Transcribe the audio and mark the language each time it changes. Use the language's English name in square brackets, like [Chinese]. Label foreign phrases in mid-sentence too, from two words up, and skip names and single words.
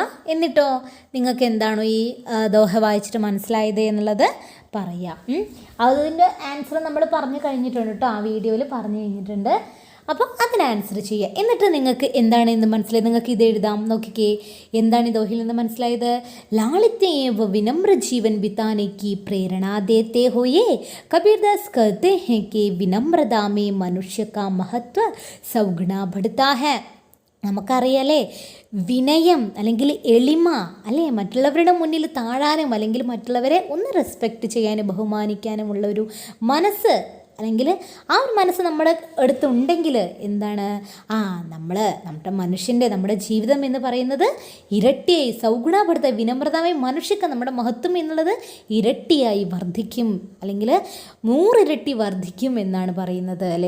[Malayalam] എന്നിട്ടോ നിങ്ങൾക്ക് എന്താണോ ഈ ദോഹ വായിച്ചിട്ട് മനസ്സിലായത് എന്നുള്ളത് പറയാം. അതിൻ്റെ ആൻസർ നമ്മൾ പറഞ്ഞു കഴിഞ്ഞിട്ടുണ്ട് കേട്ടോ, ആ വീഡിയോയിൽ പറഞ്ഞു കഴിഞ്ഞിട്ടുണ്ട്. അപ്പം അതിന് ആൻസർ ചെയ്യുക. എന്നിട്ട് നിങ്ങൾക്ക് എന്താണ് ഇന്ന് മനസ്സിലായത് നിങ്ങൾക്ക് ഇത് എഴുതാം. നോക്കിക്കേ, എന്താണ് ഈ ദോഹയിൽ നിന്ന് മനസ്സിലായത്? [Hindi] लालित्येव विनम्र जीवन बिताने की प्रेरणा देते हुए कबीरदास कहते हैं कि विनम्रता में मनुष्य का महत्व सौगुना बढ़ता है. [Malayalam] നമുക്കറിയാലേ, വിനയം അല്ലെങ്കിൽ എളിമ അല്ലേ, മറ്റുള്ളവരുടെ മുന്നിൽ താഴാനും അല്ലെങ്കിൽ മറ്റുള്ളവരെ ഒന്ന് റെസ്പെക്റ്റ് ചെയ്യാനും ബഹുമാനിക്കാനുമുള്ള ഒരു മനസ്സ് അല്ലെങ്കിൽ ആ ഒരു മനസ്സ് നമ്മുടെ അടുത്തുണ്ടെങ്കിൽ എന്താണ്, നമ്മുടെ മനുഷ്യൻ്റെ നമ്മുടെ ജീവിതം എന്ന് പറയുന്നത് ഇരട്ടിയായി സൗഗുണപ്പെടുത്ത വിനമ്രതമായി മനുഷ്യക്ക് നമ്മുടെ മഹത്വം എന്നുള്ളത് ഇരട്ടിയായി വർദ്ധിക്കും, അല്ലെങ്കിൽ 100 ഇരട്ടി വർദ്ധിക്കും എന്നാണ് പറയുന്നത് അല്ലെ.